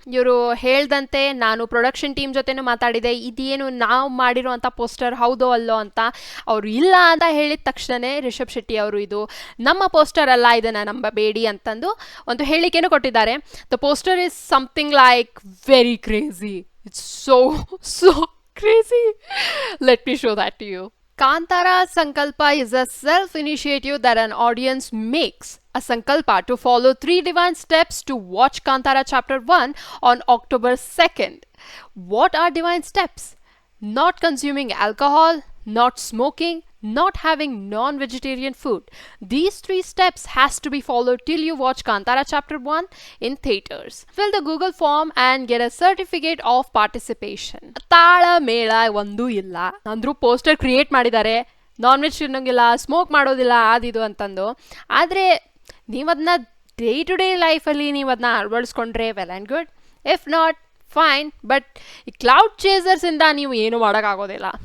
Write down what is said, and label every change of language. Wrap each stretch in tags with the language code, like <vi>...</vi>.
<kn>ಇವರು ಹೇಳ್ದಂತೆ ನಾನು production team ಜೊತೆನೂ ಮಾತಾಡಿದೆ, ಇದೇನು ನಾವು ಮಾಡಿರುವಂಥ ಪೋಸ್ಟರ್ ಹೌದೋ ಅಲ್ಲೋ ಅಂತ. ಅವರು ಇಲ್ಲ ಅಂತ ಹೇಳಿದ ತಕ್ಷಣವೇ ರಿಷಬ್ ಶೆಟ್ಟಿ ಅವರು ಇದು ನಮ್ಮ ಪೋಸ್ಟರ್ ಅಲ್ಲ, ಇದನ್ನು ನಂಬಬೇಡಿ ಅಂತಂದು ಒಂದು ಹೇಳಿಕೆನೂ ಕೊಟ್ಟಿದ್ದಾರೆ.</kn> <en>The poster is something like very crazy. It's so crazy. Let me show that to you. Kantara Sankalpa is a self-initiative that an audience makes. A Sankalpa to follow 3 divine steps to watch Kantara chapter 1 on October 2nd. What are divine steps? Not consuming alcohol, not smoking, not having non-vegetarian food. These 3 steps has to be followed till you watch Kantara chapter 1 in theaters. Fill the Google form and get a certificate of participation.</en> <kn>ತಾಳ ಮೇಳ ಒಂದೂ ಇಲ್ಲ ಅಂದ್ರೂ poster create ಮಾಡಿದ್ದಾರೆ, non veg ತಿನ್ನೋಂಗಿಲ್ಲ, smoke ಮಾಡೋದಿಲ್ಲ, ಅದಿದು ಅಂತಂದು. ಆದರೆ ನೀವು ಅದನ್ನ ಡೇ ಟು ಡೇ ಲೈಫಲ್ಲಿ ನೀವು ಅದನ್ನ ಅಳವಡಿಸ್ಕೊಂಡ್ರೆ well and good.</kn> <en>if not fine, but</en> <kn>ಈ ಕ್ಲೌಡ್ ಚೇಸರ್ಸಿಂದ ನೀವು ಏನು ಮಾಡೋಕ್ಕಾಗೋದಿಲ್ಲ.</kn>